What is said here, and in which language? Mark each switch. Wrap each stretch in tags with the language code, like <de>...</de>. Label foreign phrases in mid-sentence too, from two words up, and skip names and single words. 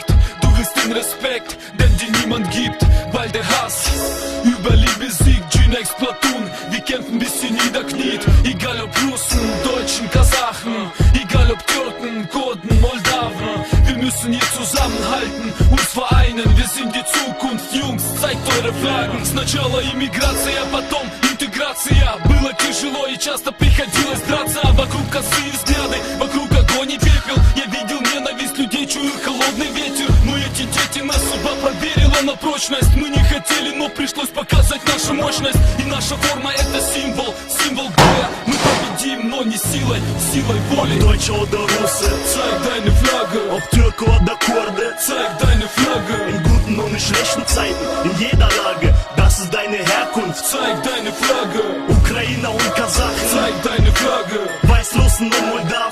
<de>Du willst den Respekt, denn dir niemand gibt, weil der Hass über Liebe siegt. G-Next Platoon, wir kämpfen bis sie niederkniet. Egal ob Russen, Deutschen, Kasachen, egal ob Türken, Kurden, Moldawen. Wir müssen hier zusammenhalten, uns vereinen. Wir sind die Zukunft, Jungs, zeigt eure Flaggen.</de> <ru>Сначала иммиграция, потом интеграция. Было тяжело и часто приходилось драться. Вокруг косые взгляды, вокруг огонь и пепел. Я видел ненависть людей, чую холодный ветер. Но эти дети нас судьба проверила на прочность. Мы не хотели, но пришлось показать нашу мощность. И наша форма это символ, символ боя. Мы победим, но не силой, силой воли.</ru> <de>Ob Deutsche oder Russe, zeig deine Flagge. Ob Türke oder Kurde, zeig deine Flagge. In guten und in schlechten Zeiten, in jeder Lage, das ist deine Herkunft. Zeig deine Flagge. Ukrainer und Kasachen, zeig deine Flagge. Weißrussen und Moldawen,</de>